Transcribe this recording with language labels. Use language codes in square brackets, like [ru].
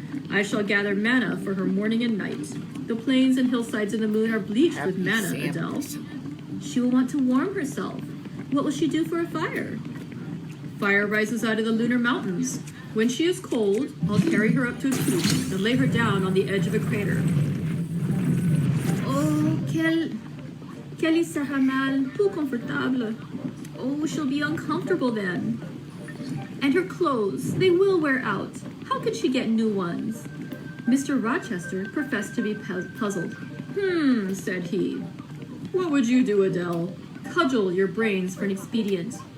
[en] I shall gather manna for her morning and night. The plains and hillsides of the moon are bleached with manna, Adele. She will want to warm herself. What will she do for a fire? Fire rises out of the lunar mountains. When she is cold, I'll carry her up to its peak and lay her down on the edge of a crater. [fr] Oh, qu'elle y sera mal, tout confortable. [en] Oh, she'll be uncomfortable then. And her clothes, they will wear out. How could she get new ones? Mr. Rochester professed to be puzzled. Said he. What would you do, Adele? Cudgel your brains for an expedient.